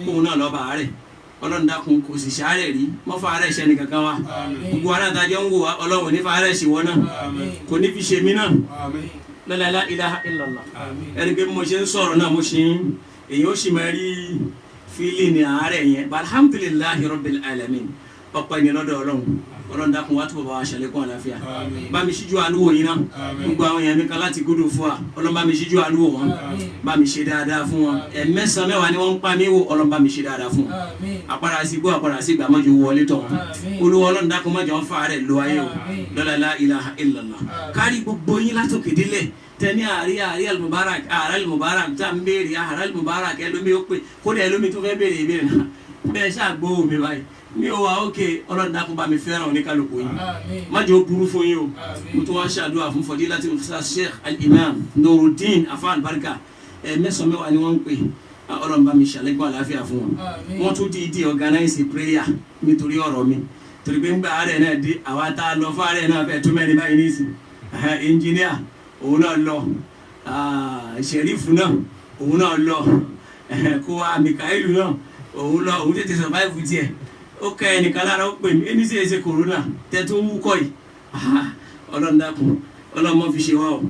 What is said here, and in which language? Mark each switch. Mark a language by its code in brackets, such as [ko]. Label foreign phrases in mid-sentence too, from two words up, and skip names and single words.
[yo] kóun náà lọ́ba rẹ̀ ọlọ́run dákun kò sì ṣàárẹ̀ rí mọ́fà rẹ̀ ṣẹ́ni kankan wa Àmín. gbogbo alátajọ́ ń wò wá ọlọ́run nífà rẹ̀ ṣì wọ́n náà Àmín. kò ní fi ṣe mí náà Àmín. [ar] lọ́la لا إله إلا الله [yo] Àmín. ẹni pé mo ṣe ń sọ̀rọ̀ náà mo ṣe ń èyí ó sì máa rí fílì ní àárẹ̀ yẹn [ar] الحمد لله رب العالمين [yo] ọ̀pọ̀ ẹni lọ́dọ̀ ọlọ́run dákun wá túbọ̀ bá wa ṣàlékún àlàáfíà Àmín. bá mi ṣíjú àánú wò yín náà Àmín. gbogbo àwọn èèyàn mi kan láti gúdù fún wa ọlọ́run bá mi ṣíjú àánú wò wọn Àmín. bá mi ṣe dáadáa fún wọn ẹ̀mẹ́sàn mẹ́wàá ni wọ́n ń pa mí wò ọlọ́run bá mi ṣe dáadáa fún wọn Àmín. àpàrà sí gbọ́ àpàrà sí ìgbà mọ́jú wọlé tọ̀ wọn Àmín. olúwa ọlọ́run dákun mọ́jọ ń fa rẹ̀ lo ayé o Àmín. lọ́la [ar] لا إله إلا الله [yo] kárí gbogbo yín látòkè délẹ̀ tẹni àrí alimubarak àrà alimubarak tá n béèrè àrà alimubarak ẹlòmí ó pè kódà ẹlòmí tó fẹ́ béèrè ìbéèrè náà bẹ́ẹ̀ ṣàgbó mi báyìí mi ò wá òkè ọlọ́run dákun bá mi fẹ́ràn oníkálukú yín Àmín. má jẹ́ ó burú fún yín o Àmín. mo tún wá ṣàdúrà fún fadilati ustaz sheikh al-imam nuruddin afan barika mẹ́sàn-án mẹ́wàá ni wọ́n ń pè ọlọ́run bá mi ṣàlékún àlàáfíà fún wọn Àmín. wọ́n tún di [en] organize prayer [yo] nítorí ọ̀rọ̀ mi torí pé ńgbà àárẹ̀ náà dé àwa tá a lọ fún àárẹ̀ náà fẹ́ tó mẹ́rin báyìí nísìn engineer òun náà lọ sheriff náà òun náà lọ kó wa mikailu náà òun lọ òun tètè survive tiẹ̀ ó kẹ́ ẹnìkan lára ó pè mí ẹni sì ṣe corona tẹ́tù ń wúkọ́ yìí ọlọ́run dákun ọlọ́run mọ́ fi ṣe wá o